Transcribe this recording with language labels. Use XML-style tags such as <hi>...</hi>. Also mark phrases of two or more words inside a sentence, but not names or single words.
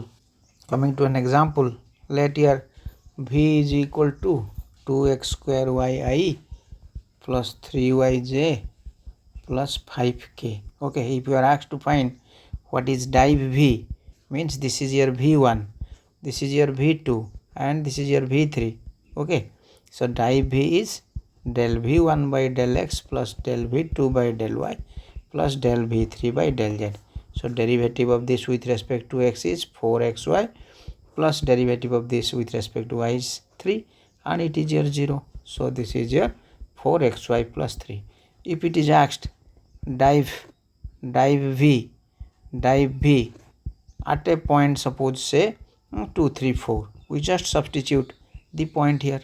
<en>Coming to an example, let here V is equal to 2x square yi plus 3yj plus 5k. Okay, if you are asked to find what is div V, means this is your V1, this is your V2, and this is your V3. Okay, so div V is del V1 by del X plus del V2 by del Y plus del V3 by del Z. So derivative of this with respect to X is 4xy plus derivative of this with respect to Y is 3, and it is your 0. So this is your 4xy plus 3. If it is asked div V at a point, suppose say 2 3 4, we just substitute the point here.</en>